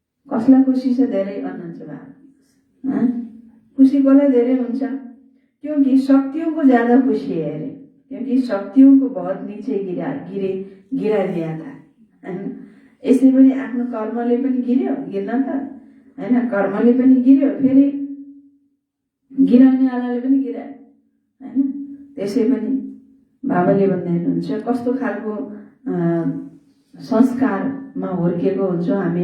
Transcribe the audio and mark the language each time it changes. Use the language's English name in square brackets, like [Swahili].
[Nepali] कसलाई खुशी छ धेरै भन्नुहुन्छ बाबा? खुशी कसलाई धेरै हुन्छ? [Hindi] क्योंकि शक्तियों को ज्यादा खुशी है अरे, क्योंकि शक्तियों को बहुत नीचे गिरा दिया था हैन। [Nepali] यसै पनि आफ्नो कर्मले पनि गिर्यो, गिर्न त हैन, कर्मले पनि गिर्यो, फेरि गिराउने वालाले पनि गिरायो हैन। त्यसै पनि बाबाले भन्दै हुनुहुन्छ कस्तो खालको संस्कारमा हुर्केको हुन्छौँ हामी।